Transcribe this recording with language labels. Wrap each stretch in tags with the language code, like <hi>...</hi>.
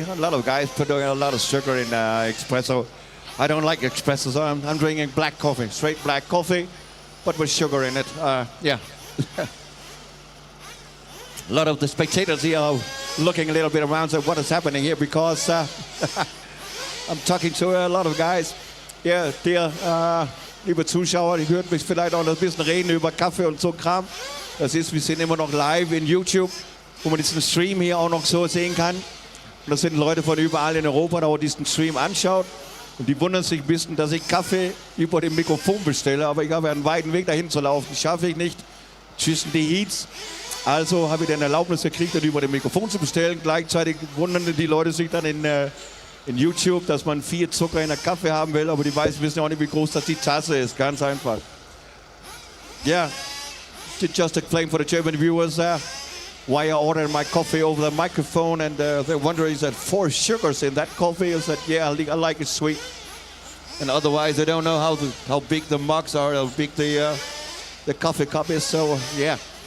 <en>A lot of guys put a lot of sugar in espresso. I don't like espresso, so I'm drinking black coffee, straight black coffee, but with sugar in it. Yeah. A lot of the spectators here are looking a little bit around, so what is happening here? Because I'm talking to a lot of guys.</en> <de>Ja, liebe Zuschauer, ihr hört mich vielleicht auch ein bisschen reden über Kaffee und so Kram. Das ist, wir sind immer noch live in YouTube, wo man diesen Stream hier auch noch so sehen kann. Und das sind Leute von überall in Europa, die diesen Stream anschaut. Und die wundern sich ein bisschen, dass ich Kaffee über dem Mikrofon bestelle. Aber ich habe einen weiten Weg dahin zu laufen. Das schaffe ich nicht zwischen die Heats. Also habe ich dann Erlaubnis gekriegt, das über dem Mikrofon zu bestellen. Gleichzeitig wundern die Leute sich dann in YouTube, dass man 4 Zucker in der Kaffee haben will. Aber die wissen ja auch nicht, wie groß das die Tasse ist. Ganz einfach.</de> <en>Yeah, just explain for the German viewers why I ordered my coffee over the microphone, and they're wondering, is that 4 sugars in that coffee? I said, yeah, I like it sweet. And otherwise, they don't know how big the mugs are, how big the coffee cup is. So yeah,</en>